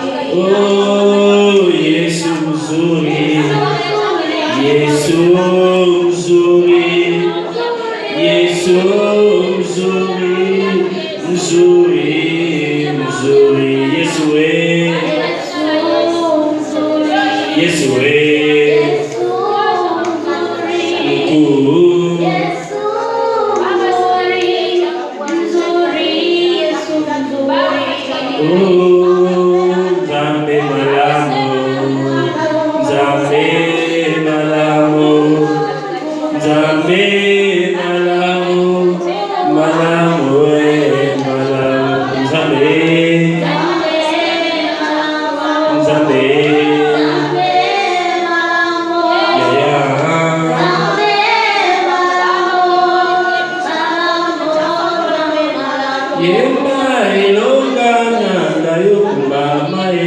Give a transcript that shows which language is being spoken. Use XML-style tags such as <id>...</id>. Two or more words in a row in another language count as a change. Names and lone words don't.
<sw>Oh, Yesu mzuri, Yesu mzuri, Yesu mzuri, mzuri, mzuri, Yesu we, Yesu we, mkuu,</sw> <ln>Nzambe malamu, Nzambe malamu, Nzambe malamu, malamu we malamu, Nzambe, Nzambe, yemba ilonga nanga yokumbama</ln>